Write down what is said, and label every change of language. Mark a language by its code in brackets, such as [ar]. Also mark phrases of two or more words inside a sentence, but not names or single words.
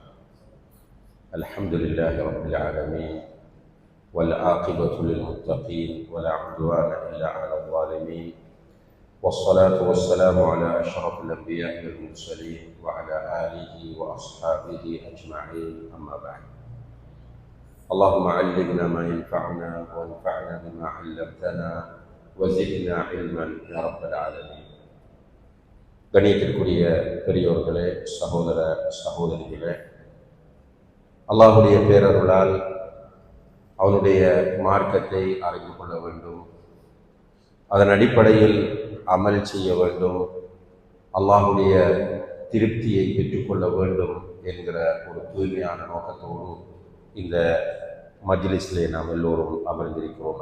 [ar] الحمد لله رب العالمين والعاقبة للمتقين ولا عدوان إلا على الظالمين والصلاة والسلام على أشرف الأنبياء والمرسلين وعلى آله وأصحابه أجمعين، أما بعد. اللهم علمنا ما ينفعنا وانفعنا بما علمتنا وزدنا علما يا رب العالمين. [ta] கணியத்திற்குரிய பெரியோர்களே, சகோதர சகோதரிகளே, அல்லாஹுடைய பேரருளால் அவனுடைய மார்க்கத்தை அறிந்து கொள்ள வேண்டும், அதன் அடிப்படையில் அமல் செய்ய வேண்டும், அல்லாஹுடைய திருப்தியை பெற்றுக்கொள்ள வேண்டும் என்கிற ஒரு தூய்மையான நோக்கத்தோடு இந்த மஜ்லிஸிலே நாம் எல்லோரும் அமர்ந்திருக்கிறோம்.